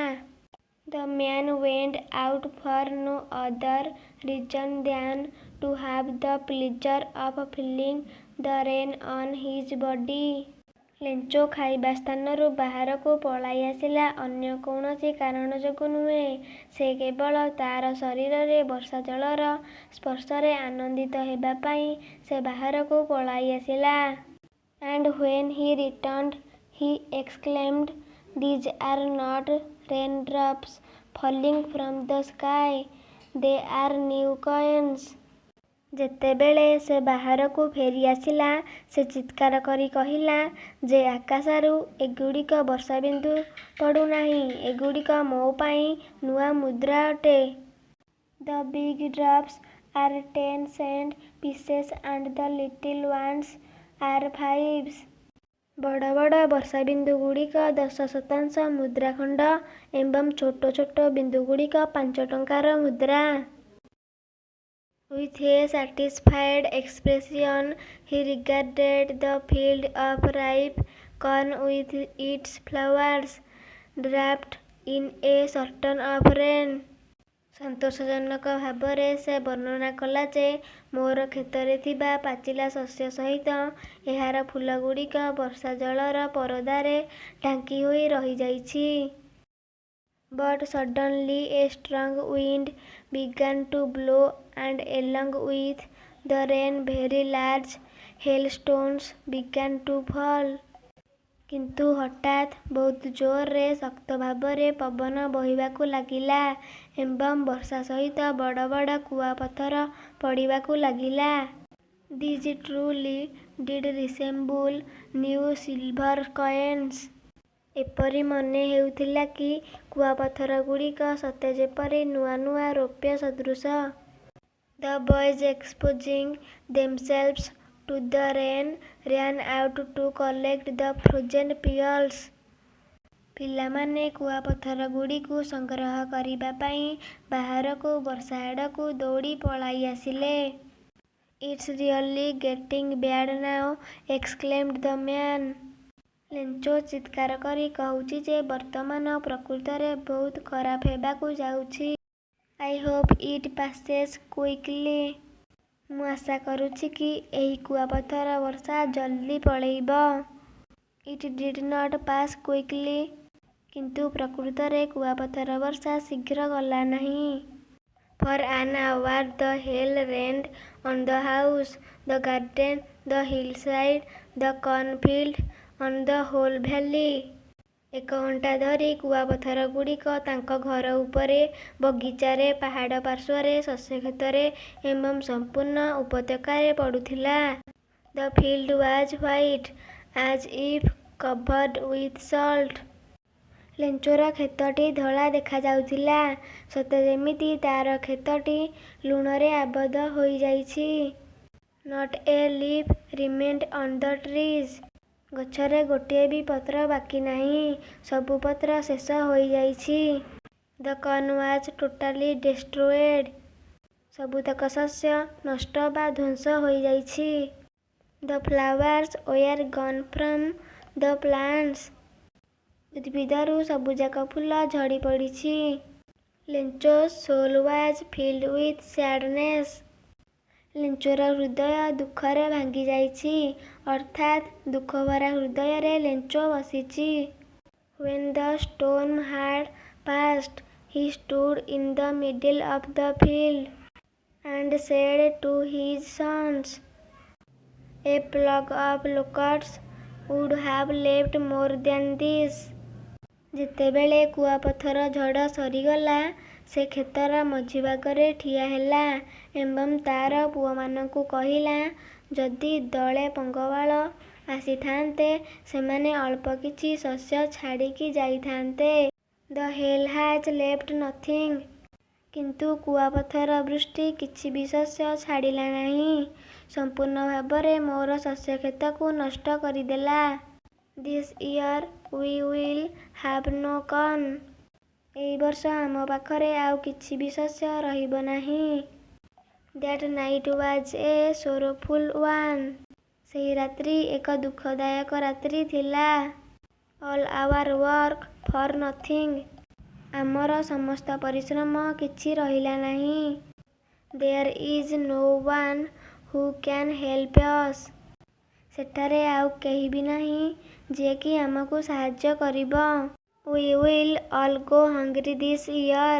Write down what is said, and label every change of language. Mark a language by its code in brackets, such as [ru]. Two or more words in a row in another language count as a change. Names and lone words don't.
[en] The man went out for no other reason than to have the pleasure of feeling the rain on his body. [or] ଲେଞ୍ଚୋ ଖାଇବା ସ୍ଥାନରୁ ବାହାରକୁ ପଳାଇ ଆସିଲା ଅନ୍ୟ କୌଣସି କାରଣ ଯୋଗୁଁ ନୁହେଁ। ସେ କେବଳ ତାର ଶରୀରରେ ବର୍ଷା ଜଳର ସ୍ପର୍ଶରେ ଆନନ୍ଦିତ ହେବା ପାଇଁ ସେ ବାହାରକୁ ପଳାଇ ଆସିଲା। [en] And when he returned, he exclaimed, "These are not raindrops falling from the sky. They are new coins." [or] ଯେତେବେଳେ ସେ ବାହାରକୁ ଫେରି ଆସିଲା, ସେ ଚିତ୍କାର କରି କହିଲା ଯେ ଆକାଶରୁ ଏଗୁଡ଼ିକ ବର୍ଷାବିନ୍ଦୁ ପଡ଼ୁନାହିଁ, ଏଗୁଡ଼ିକ ମୋ ପାଇଁ ନୂଆ ମୁଦ୍ରା ଅଟେ। [en] The big drops are 10 cent pieces and the little ones are 5s. [or] ବଡ଼ ବଡ଼ ବର୍ଷାବିନ୍ଦୁଗୁଡ଼ିକ 10 ମୁଦ୍ରା ଖଣ୍ଡ ଏବଂ ଛୋଟ ଛୋଟ ବିନ୍ଦୁଗୁଡ଼ିକ 5 ଟଙ୍କାର ମୁଦ୍ରା। [en] With a satisfied expression, he regarded the field of ripe corn with its flowers, draped in a curtain of rain. [or] ସନ୍ତୋଷଜନକ ଭାବରେ ସେ ବର୍ଣ୍ଣନା କଲା ଯେ ମୋର କ୍ଷେତରେ ଥିବା ପାଚିଲା ଶସ୍ୟ ସହିତ ଏହାର ଫୁଲଗୁଡ଼ିକ ବର୍ଷା ଜଳର ପରଦାରେ ଢାଙ୍କି ହୋଇ ରହିଯାଇଛି। [en] But suddenly a strong wind began to blow and along with the rain very large hailstones began to fall. [or] କିନ୍ତୁ ହଠାତ୍ ବହୁତ ଜୋରରେ ଶକ୍ତ ଭାବରେ ପବନ ବହିବାକୁ ଲାଗିଲା ଏବଂ ବର୍ଷା ସହିତ ବଡ଼ ବଡ଼ କୁଆପଥର ପଡ଼ିବାକୁ ଲାଗିଲା। [en] These truly did resemble new silver coins. [or] ଏପରି ମନେ ହେଉଥିଲା କି କୁଆପଥରଗୁଡ଼ିକ ସତେ ଯେପରି ନୂଆ ନୂଆ ରୌପ୍ୟ ସଦୃଶ। [en] The boys, exposing themselves to the rain, ran out to collect the frozen pebbles. [or] ପିଲାମାନେ କୁଆପଥରଗୁଡ଼ିକୁ ସଂଗ୍ରହ କରିବା ପାଇଁ ବାହାରକୁ ବର୍ଷା ଆଡ଼କୁ ଦୌଡ଼ି ପଳାଇ ଆସିଲେ। [en] It's really getting bad now, exclaimed the man. [or] ଲେଞ୍ଚୋ ଚିତ୍କାର କରି କହୁଛି ଯେ ବର୍ତ୍ତମାନ ପ୍ରକୃତରେ ବହୁତ ଖରାପ ହେବାକୁ ଯାଉଛି। [en] I hope it passes quickly. [or] ମୁଁ ଆଶା କରୁଛି କି ଏହି କୁଆପଥର ବର୍ଷା ଜଲ୍ଦି ପଳେଇବ। [en] It did not pass quickly. [or] କିନ୍ତୁ ପ୍ରକୃତରେ କୁଆପଥର ବର୍ଷା ଶୀଘ୍ର ଗଲା ନାହିଁ। [en] For an hour the hail rained on the house, the garden, the hillside, the cornfield, on the whole valley. [or] 1 ଘଣ୍ଟା ଧରି କୁଆପଥରଗୁଡ଼ିକ ତାଙ୍କ ଘର ଉପରେ, ବଗିଚାରେ, ପାହାଡ଼ ପାର୍ଶ୍ୱରେ, ଶସ୍ୟକ୍ଷେତରେ ଏବଂ ସମ୍ପୂର୍ଣ୍ଣ ଉପତ୍ୟକାରେ ପଡ଼ୁଥିଲା। [en] The field was white, as if covered with salt. [or] ଲେଞ୍ଚୋର କ୍ଷେତଟି ଧଳା ଦେଖାଯାଉଥିଲା, ସତେ ଯେମିତି ତାର କ୍ଷେତଟି ଲୁଣରେ ଆବଦ୍ଧ ହୋଇଯାଇଛି। [en] Not a leaf remained on the trees. [or] ଗଛରେ ଗୋଟିଏ ବି ପତ୍ର ବାକି ନାହିଁ, ସବୁ ପତ୍ର ଶେଷ ହୋଇଯାଇଛି। [en] The corn was totally destroyed. [or] ସବୁତକ ଶସ୍ୟ ନଷ୍ଟ ବା ଧ୍ୱଂସ ହୋଇଯାଇଛି। [en] The flowers were gone from the plants. [or] ଉଦ୍ଭିଦରୁ ସବୁଯାକ ଫୁଲ ଝଡ଼ି ପଡ଼ିଛି। [en] Lencho's soul was filled with sadness. [or] ଲେଞ୍ଚୋର ହୃଦୟ ଦୁଃଖରେ ଭାଙ୍ଗି ଯାଇଛି, ଅର୍ଥାତ୍ ଦୁଃଖଭରା ହୃଦୟରେ ଲେଞ୍ଚୋ ବସିଛି। [en] When the storm had passed, he stood in the middle of the field and said to his sons, A flock of locusts would have left more than this. [or] ଯେତେବେଳେ କୁଆପଥର ଝଡ଼ ସରିଗଲା, ସେ କ୍ଷେତର ମଝିଭାଗରେ ଠିଆ ହେଲା ଏବଂ ତାର ପୁଅମାନଙ୍କୁ କହିଲା, ଯଦି ଦଳେ ପଙ୍ଗପାଳ ଆସିଥାନ୍ତେ, ସେମାନେ ଅଳ୍ପ କିଛି ଶସ୍ୟ ଛାଡ଼ିକି ଯାଇଥାନ୍ତେ। [en] The hail has left nothing. [or] କିନ୍ତୁ କୁଆପଥର ବୃଷ୍ଟି କିଛି ବି ଶସ୍ୟ ଛାଡ଼ିଲା ନାହିଁ, ସମ୍ପୂର୍ଣ୍ଣ ଭାବରେ ମୋର ଶସ୍ୟକ୍ଷେତକୁ ନଷ୍ଟ କରିଦେଲା। [en] This year we will have no corn. [or] ଏହି ବର୍ଷ ଆମ ପାଖରେ ଆଉ କିଛି ବି ଶସ୍ୟ ରହିବ ନାହିଁ। [en] That night was a sorrowful one. [or] ସେହି ରାତ୍ରି ଏକ ଦୁଃଖଦାୟକ ରାତ୍ରି ଥିଲା। [en] All our work for nothing. [or] ଆମର ସମସ୍ତ ପରିଶ୍ରମ କିଛି ରହିଲା ନାହିଁ। [en] There is no one who can help us. [or] ସେଠାରେ ଆଉ କେହି ବି ନାହିଁ ଯିଏକି ଆମକୁ ସାହାଯ୍ୟ କରିବ। [en] We will all go hungry this year.